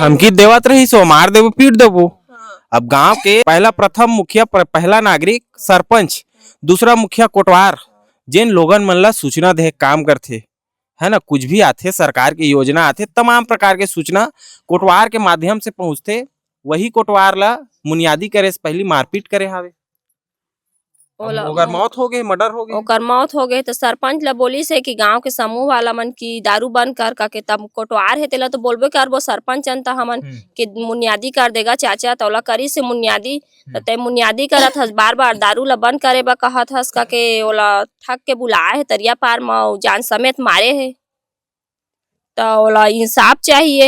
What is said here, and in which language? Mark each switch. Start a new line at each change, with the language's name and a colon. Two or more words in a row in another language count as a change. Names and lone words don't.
Chhattisgarhi: धमकी देवत रही सो मार देबो पीट देबो। अब गांव के पहला प्रथम मुखिया, पहला नागरिक सरपंच, दूसरा मुखिया कोटवार, जिन लोगन मन ला सूचना दे काम करते है ना, कुछ भी आते सरकार की योजना आते, तमाम प्रकार के सूचना कोटवार के माध्यम से पहुंचते, वही कोटवार ला बुनियादी करे से पहली मारपीट करे हावे। ओकर मौत हो गई, मर्डर हो गई। ओकर मौत हो गए तो सरपंच ला बोली से कि गांव के समूह वाला मन की दारू बंद कर के तब कोटवार है तेला तो बोलबे करबो सरपंच अंता हमन के मुनियादी कर देगा चाचा तोला करी से मुनियादी ते मुनियादी करत हस बार बार दारू ला बंद करे बा कहत हस का के ओला ठग के बुलाए है तरिया पार में जान समेत मारे है तो ओला इंसाफ चाहिए।